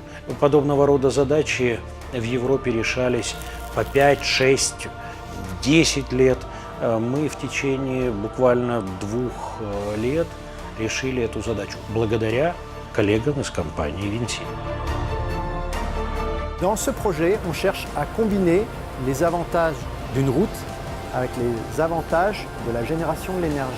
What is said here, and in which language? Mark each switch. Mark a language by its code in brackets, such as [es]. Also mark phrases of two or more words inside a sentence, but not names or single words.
[ru] Подобного рода задачи в Европе решались по 5, 6, 10 лет. Мы в течение буквально 2 лет решили эту задачу благодаря коллегам из компании Vinci. [fr] Dans ce projet, on cherche à combiner les avantages d'une route avec les avantages de la génération de l'énergie.